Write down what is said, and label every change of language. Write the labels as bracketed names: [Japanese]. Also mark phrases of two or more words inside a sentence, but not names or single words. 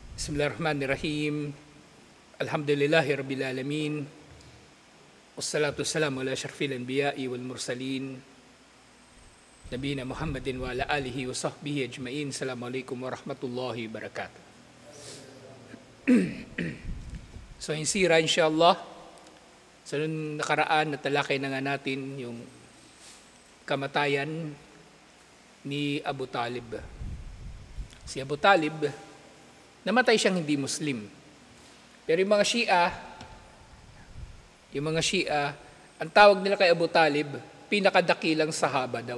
[Arabic] بسم الله الرحمن الرحيم. الحمد لله رب العالمين. والصلاة والسلام على أشرف الأنبياء والمرسلين. نبينا محمد وعلى آله وصحبه أجمعين. السلام عليكم ورحمة الله وبركاته. [Filipino] So, insira [Arabic] إن شاء الله, [Filipino] sa nakaraan natalakay na nga natin yung kamatayan ni Abu Talib. Si Abu Talib, namatay siyang hindi Muslim. Pero yung mga Shia, ang tawag nila kay Abu Talib, pinakadakilang sahaba daw.